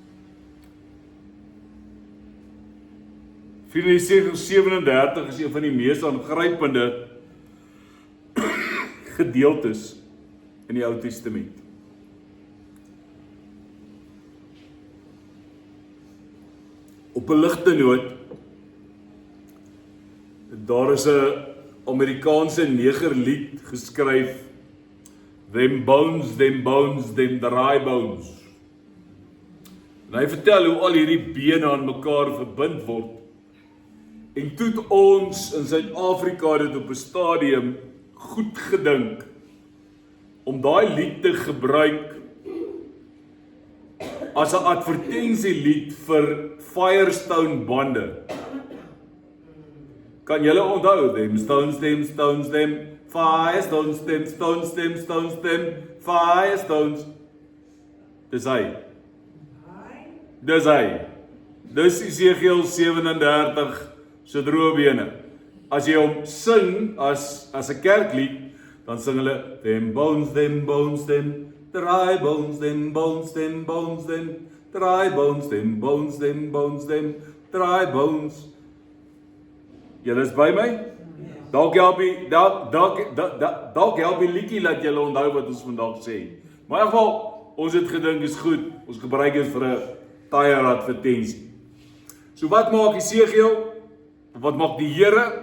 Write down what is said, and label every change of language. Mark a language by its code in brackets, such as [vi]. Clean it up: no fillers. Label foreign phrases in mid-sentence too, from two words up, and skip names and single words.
[af] Jesegiel 37 is een van die mees aangrypende gedeeltes in die Ou Testament. Op 'n ligte noot, daar is 'n Amerikaanse negerlied geskryf, [en] them bones, them dry bones. [af] En hy vertel hoe al hierdie bene aan mekaar verbind word. En toe het ons in Suid-Afrika dit op 'n stadium goed gedink om daai lied te gebruik as 'n advertensielied vir Firestone bande. Kan julle onthou, [en] them stones, them Firestones, them stones, them Firestones. [af] Dis hy. Dis Jesegiel 37 se droë bene. As jy hom sing as 'n kerklied, dan sing hulle [en] them bones, them dry bones, [af] them dry bones, them dry bones. Julle is by my? Dalk help die liedjie laat julle onthou wat ons vandag sê. Maar in geval, ons het gedink is goed. Ons gebruik dit vir 'n tyre advertensie. So wat maak Jesegiel? Wat maak die Here?